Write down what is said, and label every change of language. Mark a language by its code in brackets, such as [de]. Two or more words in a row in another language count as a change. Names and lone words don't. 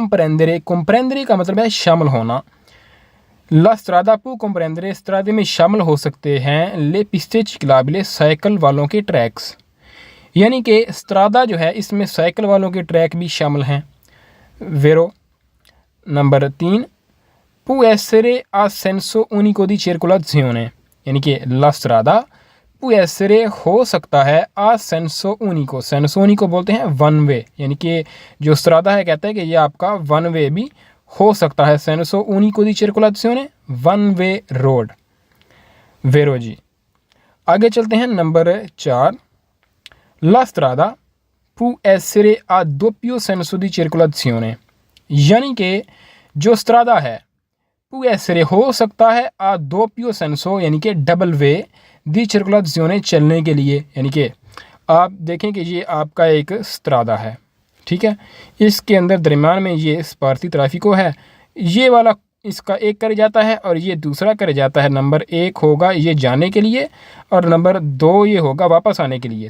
[ur] कॉम्प्रेंदरे کا مطلب ہے شامل ہونا। [it] la strada può comprendere [ur] स्त्रादे میں شامل ہو سکتے ہیں [it] le piste ciclabili [ur] سائیکل والوں کے ٹریکس، یعنی کہ स्त्रादा جو ہے اس میں سائیکل والوں کے ٹریک بھی شامل ہیں। [it] वेरो नंबर 3 può essere a senso unico di circolazione, [ur] یعنی کہ [it] la strada può essere [ur] ہو سکتا ہے [it] a senso unico, senso unico [ur] بولتے ہیں [en] one way, [ur] یعنی کہ جو स्त्रादा ہے کہتا ہے کہ یہ آپ کا [en] one way [ur] بھی ہو سکتا ہے. [it] senso unico di circolazione [en] one way road. [ur] वेरो जी। آگے چلتے ہیں نمبر 4 [it] la strada può essere a doppio senso di circolazione, [ur] یعنی کہ جو स्त्रादा ہے [it] può essere [ur] ہو سکتا ہے [it] a doppio senso, [ur] یعنی کہ [en] double way [it] di circolazione [ur] چلنے کے لیے، یعنی کہ آپ دیکھیں کہ یہ آپ کا ایک स्त्रादा ہے، ٹھیک ہے، اس کے اندر درمیان میں یہ स्पार्ती ट्रैफिको ہے، یہ والا اس کا ایک कर जाता ہے اور یہ دوسرا कर जाता ہے। نمبر 1 ہوگا یہ جانے کے لیے اور نمبر 2 یہ ہوگا واپس آنے کے لیے.